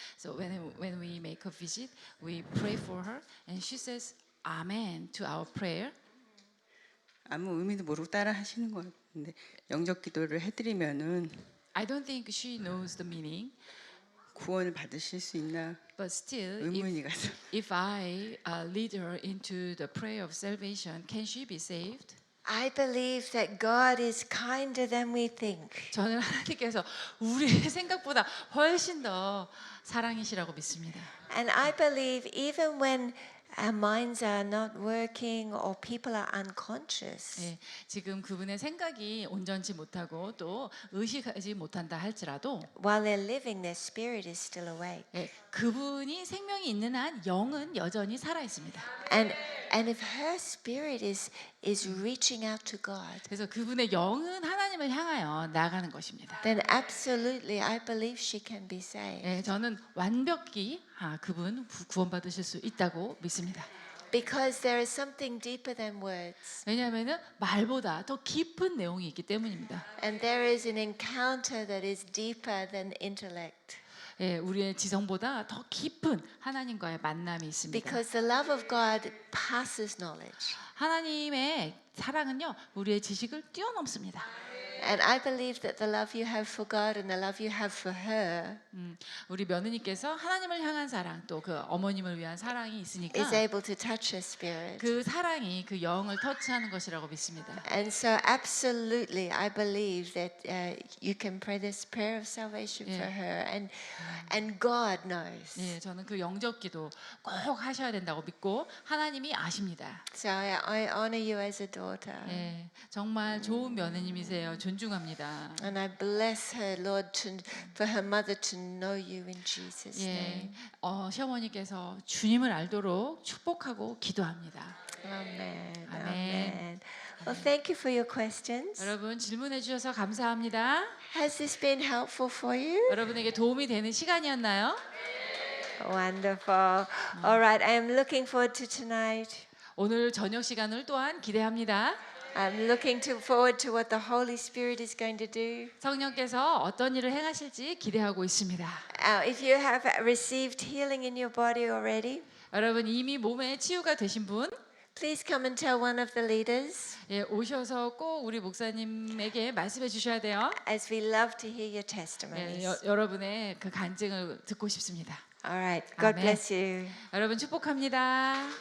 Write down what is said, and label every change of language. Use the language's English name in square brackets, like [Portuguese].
[English] So when we make a visit, we pray for her, and she says Amen to our prayer. [Korean] 아무 의미도 모르고 따라 하시는 것 같은데 영적 기도를 해드리면은 [English] I don't think she knows the meaning, [Korean] 구원을 받으실 수 있나 [English] but still, [Korean] 의문이 가서 [English] if I lead her into the prayer of salvation, can she be saved? I believe that God is kinder than we think. [Korean] 저는 하나님께서 우리 생각보다 훨씬 더 사랑이시라고 믿습니다. [English] And I believe even when our minds are not working or people are unconscious, [Korean] 예, 지금 그분의 생각이 온전치 못하고 또 의식하지 못한다 할지라도 [English] while they're living, their spirit is still awake. [Korean] 예, 그분이 생명이 있는 한 영은 여전히 살아 있습니다. [English] And if her spirit is reaching out to God, [Korean] 그래서 그분의 영은 하나님을 향하여 나가는 것입니다. [English] then absolutely I believe she can be saved. [Korean] 예, 저는 완벽히 그분 구원받으실 수 있다고 믿습니다. [English] Because there is something deeper than words. [Korean] 왜냐하면은 말보다 더 깊은 내용이 있기 때문입니다. [English] And there is an encounter that is deeper than intellect. [Korean] 예, 우리의 지성보다 더 깊은 하나님과의 만남이 있습니다. [English] Because the love of God passes knowledge. [Korean] 하나님의 사랑은요, 우리의 지식을 뛰어넘습니다. [English] And I believe that the love you have for God and the love you have for her [Korean] 우리 며느님께서 하나님을 향한 사랑, 또 그 어머님을 위한 사랑이 있으니까 [English] is able to touch her spirit. [Korean] 그 사랑이 그 영을 터치하는 것이라고 믿습니다. [English] And so absolutely I believe that you can pray this prayer of salvation for her and God knows. [Korean] 예, 저는 그 영적 기도 꼭 하셔야 된다고 믿고 하나님이 아십니다. [English] So I honor you as a daughter. [Korean] 예, 정말 좋은 며느님이세요. 존중합니다. [English] And I bless her, Lord, for her mother to know you in Jesus' 예, name. [Korean] 시어머니께서 주님을 알도록 축복하고 기도합니다. [English] Amen. [Korean] 아멘. [English] Amen. Well, thank you for your questions. [Korean] 여러분 질문해 주셔서 감사합니다. [English] Has this been helpful for you? [Korean] 여러분에게 도움이 되는 시간이었나요? [English] Wonderful. All right, I am looking forward to tonight. [Korean] 오늘 저녁 시간을 또한 기대합니다. [English] I'm looking forward to what the Holy Spirit is going to do. [Korean] 성령께서 어떤 일을 행하실지 기대하고 있습니다. [English] If you have received healing in your body already, [Korean] 여러분 이미 몸에 치유가 되신 분, [English] please come and tell one of the leaders, [Korean] 예, 오셔서 꼭 우리 목사님에게 말씀해 주셔야 돼요. [English] as we love to hear your 예, testimonies. [Korean] 여러분의 그 간증을 듣고 싶습니다. [English] All right, God [Korean] 아멘. [English] bless you. [Korean] 여러분 축복합니다.